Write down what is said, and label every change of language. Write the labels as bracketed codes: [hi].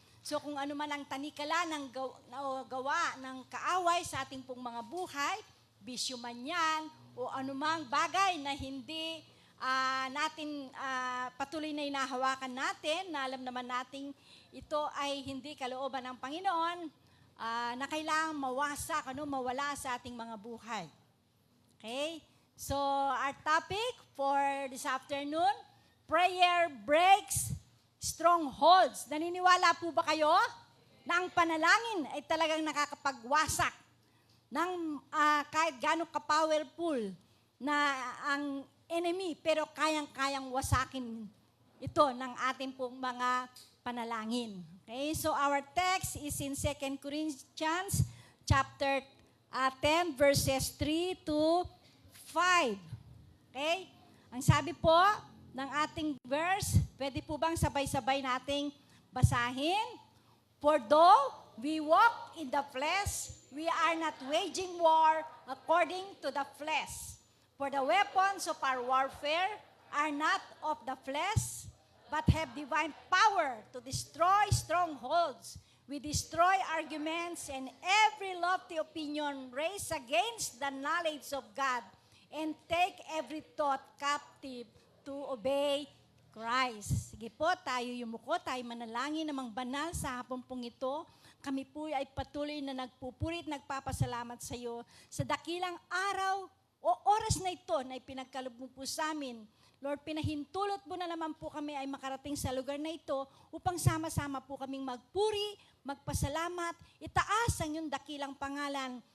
[tl] So kung ano man ang tanikala ng gawa ng kaaway sa ating pong mga buhay, bisyo man yan, o anumang bagay na hindi natin patuloy na inahawakan natin, na alam naman nating ito ay hindi kalooban ng Panginoon, na kailangang mawasak, mawala sa ating mga buhay. [en] Okay? So, our topic for this afternoon, prayer breaks strongholds. [tl] Naniniwala po ba kayo na ang panalangin ay talagang nakakapagwasak ng kahit gano'ng ka-powerful na ang enemy, pero kayang-kayang wasakin ito ng ating pong mga panalangin. [en] Okay? So, our text is in 2 Corinthians chapter 10, verses 3 to 5. Okay? [tl] Ang sabi po ng ating verse, pwede po bang sabay-sabay nating basahin? [en] For though we walk in the flesh, we are not waging war according to the flesh. For the weapons of our warfare are not of the flesh, but have divine power to destroy strongholds. We destroy arguments and every lofty opinion raised against the knowledge of God, and take every thought captive to obey Christ. [tl] Sige po, tayo yumuko, tayo manalangin namang banal sa hapon pong ito. Kami po ay patuloy na nagpupurit, nagpapasalamat sa iyo sa dakilang araw o oras na ito na ipinagkaloob mo po sa amin. Lord, pinahintulot mo na naman po kami ay makarating sa lugar na ito upang sama-sama po kaming magpuri, magpasalamat, itaas ang iyong dakilang pangalan.